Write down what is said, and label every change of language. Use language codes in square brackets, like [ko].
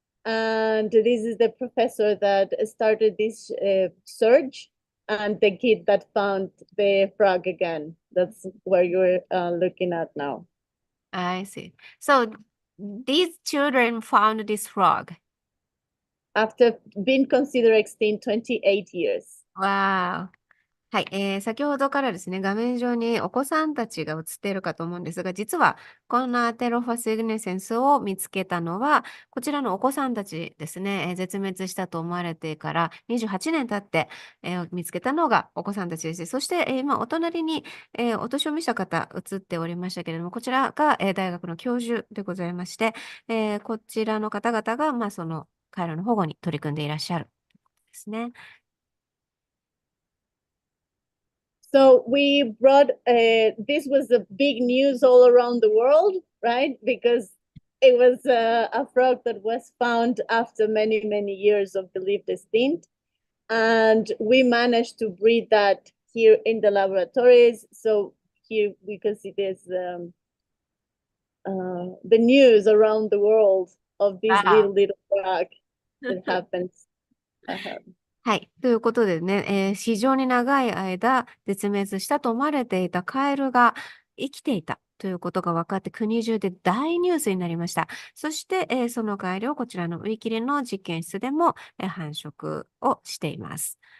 [en] And this is the professor that started this search and the kid that found the frog again. That's where you're looking at now. I see. So these children found this frog. After being considered extinct 28 years. Wow. [ja] はい、先ほどからですね、画面上にお子さんたちが映っているかと思うんですが、実はこのアテロファスイグネセンスを見つけたのは、こちらのお子さんたちですね、絶滅したと思われてから28年経って、見つけたのがお子さんたちです。そして、今お隣に、お年を召した方映っておりましたけれども、こちらが、大学の教授でございまして、こちらの方々が、そのカエルの保護に取り組んでいらっしゃるですね。 [en] So we brought, this was a big news all around the world, right? Because it was a frog that was found after many years of believed extinct. And we managed to breed that here in the laboratories. So here we can see this, the news around the world of this little frog that happens. [ja] はい。ということでね、非常に長い間絶滅したと思われていたカエルが生きていたということが分かって国中で大ニュースになりました。そして、そのカエルをこちらのウィキリの実験室でも、繁殖をしています。